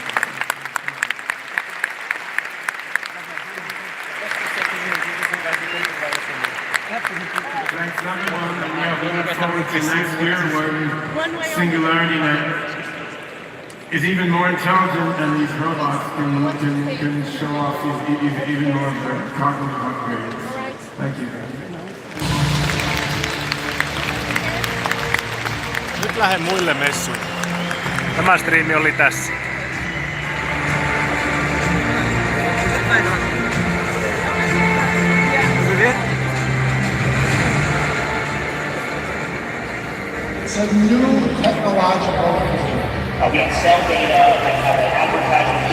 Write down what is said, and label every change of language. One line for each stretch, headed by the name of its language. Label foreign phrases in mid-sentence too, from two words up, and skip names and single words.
English: Thanks everyone, and yeah, we look forward to next year when SingularityNet is even more intelligent and these robots can show off even more of their cognitive upgrades. Thank you.
Finnish: Nyt lähden muille messuille. Tämä striimi oli tässä.
English: It's a new technological we can sell data and have an advertising.